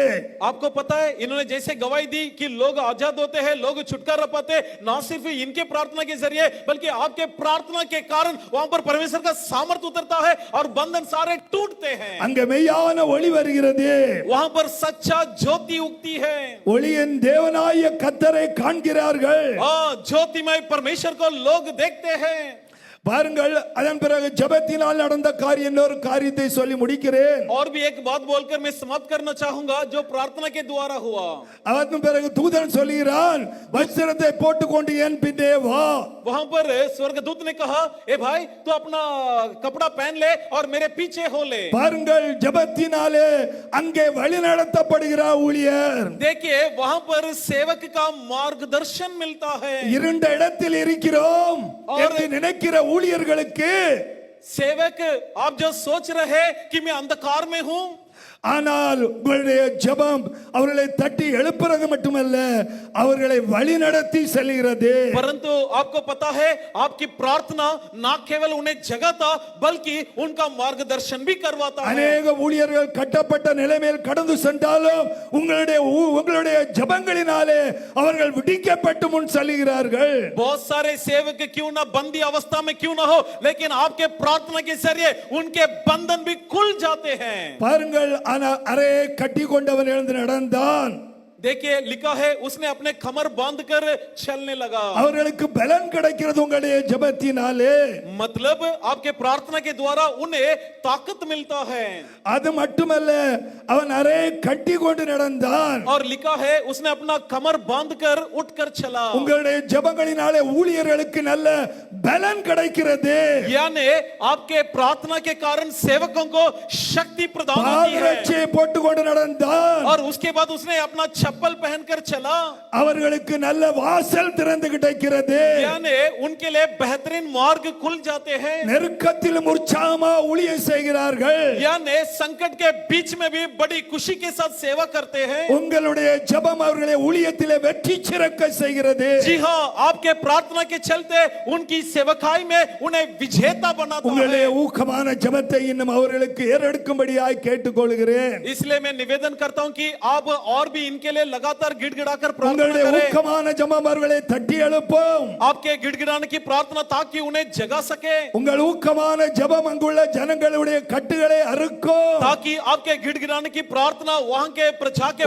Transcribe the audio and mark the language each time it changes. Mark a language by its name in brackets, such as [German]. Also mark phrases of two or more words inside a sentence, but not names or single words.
[Hindi] आपको पता है इन्होंने जैसे गवाही दी कि लोग आजाद होते हैं, लोग छुटकारा पाते, ना सिर्फ इनके प्रार्थना के जरिए बल्कि आपके प्रार्थना के कारण वहां पर परमेश्वर का सामर्थ उतरता है और बंधन सारे टूटते हैं. [Tamil] அங்கே மெய்யான ஒளி வருகிறது. [Hindi] वहां पर सच्चा ज्योति उगती है. [Tamil] ஒளியின் தேவனாய கர்த்தரை காண்கிறார்கள். [Hindi] ज्योतिमय परमेश्वर को लोग देखते हैं. [Tamil] பாருங்கள், அதன் பிறகு ஜெபத்தினால் நடந்த காரியம் இன்னொரு காரியத்தை சொல்லி முடிக்கிறேன். [Hindi] और भी एक बात बोलकर मैं समाप्त करना चाहूंगा जो प्रार्थना के द्वारा हुआ. [Tamil] அதன் பிறகு தூதன் சொல்கிறான், வஸ்திரத்தை போட்டுக்கொண்டு என் பின்னே வா. [Hindi] वहां पर स्वर्गदूत ने कहा, ए भाई तू अपना कपड़ा पहन ले और मेरे पीछे हो ले. [Tamil] பாருங்கள், ஜெபத்தினாலே அங்கே வழி நடத்தப்படுகிற ஊழியர். [Hindi] देखिए वहां पर सेवक का मार्गदर्शन मिलता है. [Tamil] இருண்ட இடத்தில் இருக்கிறோம் என்று நினைக்கிற ஊழியர்களுக்கு [Hindi] सेवक आप जो सोच रहे कि मैं अंधकार में हूं, [Tamil] ஆனால் உங்களுடைய ஜெபம் அவர்களை தட்டி எழுப்புறது மட்டுமல்ல, அவர்களை வழிநடத்தி செல்கிறது. [Hindi] परंतु आपको पता है आपकी प्रार्थना ना केवल उन्हें जगाता बल्कि उनका मार्गदर्शन भी करवाता है। [Tamil] அநேக ஊழியர்கள் கட்டப்பட்ட நிலைமையில் கடந்து சென்றாலும் உங்களுடைய ஜெபங்களினாலே அவர்கள் விடுவிக்கப்பட்டு முன் செல்கிறார்கள். [Hindi] बहुत सारे सेवक क्यों ना बंदी अवस्था में क्यों ना हो, लेकिन आपके प्रार्थना के जरिए उनके बंधन भी खुल जाते हैं। [Tamil] பாருங்கள், அறையை கட்டி கொண்டவன் எழுந்து நடந்தான். [Hindi] देखिए लिखा है उसने अपने कमर बांधकर चलने लगा। [Tamil] அவர்களுக்கு பலன் கிடைக்கிறது உங்களுடைய ஜெபத்தினாலே. [Hindi] मतलब आपके प्रार्थना के द्वारा उन्हें ताकत मिलता है। [Tamil] அது மட்டுமல்ல, அவன் அறையை கட்டி கொண்டு நடந்தான். [Hindi] और लिखा है उसने अपना कमर बांधकर उठकर चला। [Tamil] உங்களுடைய ஜெபங்களினாலே ஊழியர்களுக்கு நல்ல பலன் கிடைக்கிறது. [Hindi] यानी आपके प्रार्थना के कारण सेवकों को शक्ति प्रदान होती है। [Tamil] பாதரட்சையை போட்டுக்கொண்டு நடந்தான். [Hindi] और उसके बाद उसने अपना चप्पल पहनकर चला। [Tamil] அவர்களுக்கு நல்ல வாசல் திறந்து கிடைக்கிறது. [Hindi] यानी उनके लिए बेहतरीन मार्ग खुल जाते हैं। [Tamil] நெருக்கத்திலும் உற்சாகமா ஊழியம் செய்கிறார்கள். [Hindi] यानी संकट के बीच में भी बड़ी खुशी के साथ सेवा करते हैं। [Tamil] உங்களுடைய ஜெபம் அவர்களை ஊழியத்திலே வெற்றி சிறக்க செய்கிறது. [Hindi] जी हाँ, आपके प्रार्थना के चलते उनकी सेवकाई में उन्हें विजेता बनाता है। [Tamil] உங்களுடைய ஊக்கமான ஜெபத்தை இன்னும் அவர்களுக்கு ஏறெடுக்கும்படியாய் கேட்டுக்கொள்கிறேன். [Hindi] इसलिए मैं निवेदन करता हूं कि आप और भी इनके लिए लगातार गिड़गिड़ाकर प्रार्थना [Tamil] உங்களுடைய [Hindi] करें। [Tamil] ஊக்கமான ஜெபம் அவர்களை தட்டி எழுப்பும். [Hindi] आपके गिड़गिड़ाने की प्रार्थना ताकि उन्हें जगा सके, [Tamil] உங்கள் ஊக்கமான ஜெபம் அங்குள்ள ஜனங்களுடைய கட்டுகளை அறுக்கும். [Hindi] ताकि आपके गिड़गिड़ाने की प्रार्थना वहां के प्रजा के